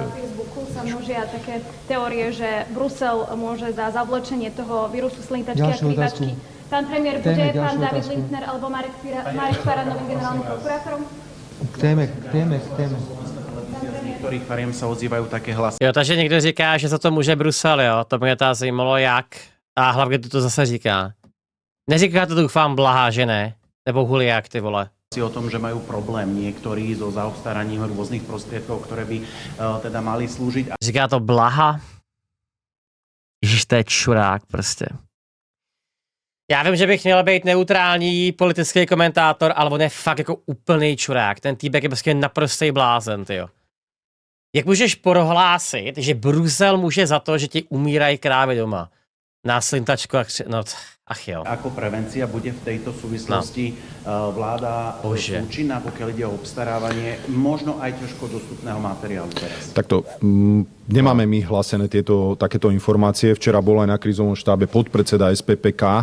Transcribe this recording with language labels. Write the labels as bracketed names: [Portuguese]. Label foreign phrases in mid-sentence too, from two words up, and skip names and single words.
[Slovak] Na Facebooku sa množia také teórie, že Brusel môže za zavlečenie toho vírusu slintačky a Ďalšiu krývačky. Pán premiér, Téme, bude ďalšiu pán David otázku. Lindner alebo Marek Farad novým generálnym prokurátorom? K téme. Z niektorých fariem sa ozývajú také hlasy. [Czech] Jo, takže někdo říká, že za to může Brusel, jo. To mě teda zajímalo jak. A hlavně to zase říká. Neříká to doufám Blaha, že ne? Nebo Huliák, ty vole. [Slovak] O tom, že majú problém niektorí so zaobstaraním rôznych prostriedkov, ktoré by teda mali slúžiť. [Czech] Říká to Blaha? Ježiš, to je čurák prostě. Já vím, že bych měl být neutrální politický komentátor, ale on je fakt jako úplný čurák. Ten týpek je prostě naprostý blázen, tyjo. Jak můžeš prohlásit, že Brusel může za to, že ti umírají krávy doma? [Slovak] Na slintačku a [Czech] ach jo. [Slovak] Ako prevencia bude v tejto súvislosti vláda účinná, pokiaľ ide o obstarávanie možno aj ťažko dostupného materiálu teraz? Takto, nemáme my hlásené takéto informácie. Včera bol aj na krízovom štábe podpredseda SPPK.